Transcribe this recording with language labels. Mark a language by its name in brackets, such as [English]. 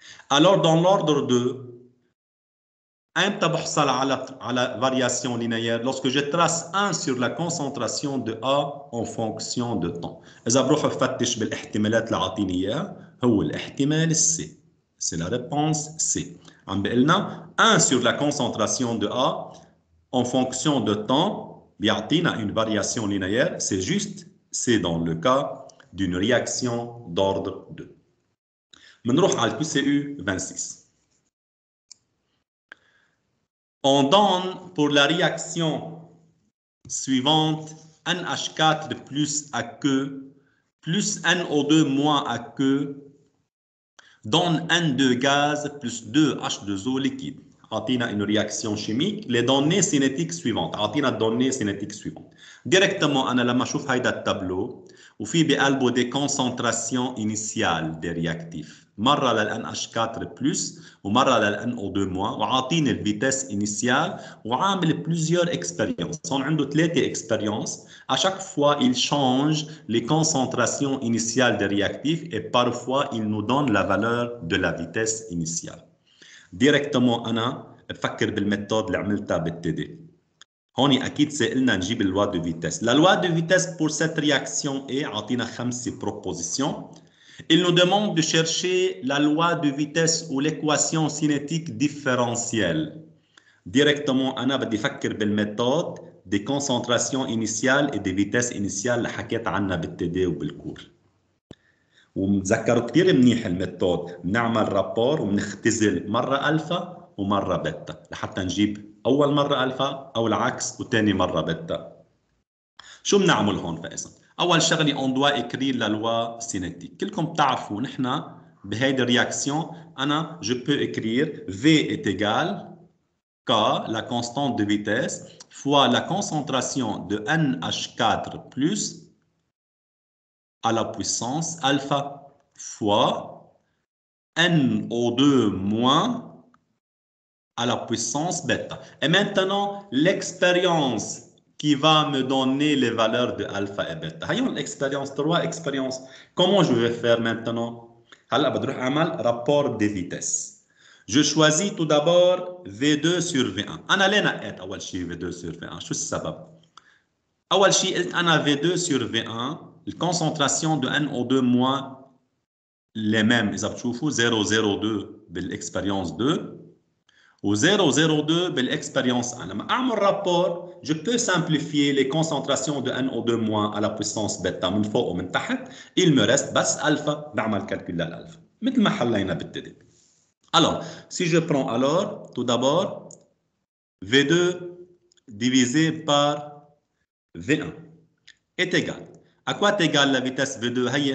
[French] Alors dans l'ordre 2, à la variation linéaire lorsque je trace 1 sur la concentration de A en fonction de temps. [Arabic] إذا بروح بفتش بالاحتمالات اللي عاطيني إياها هو الاحتمال C. [French] C'est la réponse C. [Arabic] عم بقلنا [French] 1 sur la concentration de A en fonction de temps [Arabic] بيعطينا [French] une variation linéaire. C'est juste, c'est dans le cas d'une réaction d'ordre 2. [Arabic] بنروح على QCU 26. [French] On donne pour la réaction suivante NH4 plus AQ plus NO2 moins AQ donne N2 gaz plus 2H2O liquide. [Arabic] عطينا [French] une réaction chimique. Les données cinétiques suivantes. [Arabic] عطينا [French] données cinétiques suivantes. [Arabic] Directement أنا لما أشوف هيدا التابلو وفي بقلبه [French] des concentrations initiales des réactifs. [Arabic] مرة للNH4 plus ومرة للNO2 moins وعاطيني الفيتاس initiale وعامل [French] plusieurs expériences. [Arabic] هون عنده 3 expériences. [French] À chaque fois, il change les concentrations initiales des réactifs et parfois, il nous donne la valeur de la vitesse initiale. [Arabic] Directement أنا بفكر بالميثود اللي عملتها بالتدي. هون أكيد سألنا نجيب اللوا دو فيتاس. [French] La loi de vitesse pour cette réaction est [Arabic] عطينا [French] 5 propositions. Il nous demande de chercher la loi de vitesse ou l'équation cinétique différentielle. [Arabic] Directement أنا بدي أفكر بالميثود [French] des concentrations initiales et des vitesses initiales [Arabic] اللي حكيت عنها بالتدي وبالكور. ومتذكروا كثير منيح الميثود. بنعمل رابور وبنختزل مرة ألفا ومرة بيتا لحتى نجيب أول مرة ألفا أو العكس وثاني مرة بيتا. شو بنعمل هون فإذا؟ أول شغلة [French] on doit écrire la loi cinétique. [Arabic] كلكم بتعرفوا نحن بهيدي الرياكسيون أنا [French] je peux écrire V est égal K, la constante de vitesse, fois la concentration de NH4 plus à la puissance alpha fois NO2 moins à la puissance bêta. Et maintenant, l'expérience qui va me donner les valeurs de alpha et bêta. Voyons l'expérience, 3 expériences. Comment je vais faire maintenant? Alors, je vais faire rapport des vitesses. Je choisis tout d'abord V2 sur V1. [Arabic] أنا ليه نقيت أول شيء V2 sur V1؟ شو السبب؟ أول شيء قلت أنا V2 sur V1 الكونسنتراسيون de NO2 moins les mêmes. إذا بتشوفوا 0,02 بالإكسبيريونس 2 و 0,02 بالإكسبيريونس 1. لما أعمل [French] rapport, je peux simplifier les concentrations de NO2 moins à la puissance bêta [Arabic] من فوق ومن تحت. [French] Il me reste [Arabic] بس ألفا. بعمل calcul للألفا مثل ما حلينا بالتدريب. [French] Alors, si je prends alors, tout d'abord, V2 divisé par V1 est égal. À quoi est égale la vitesse V2?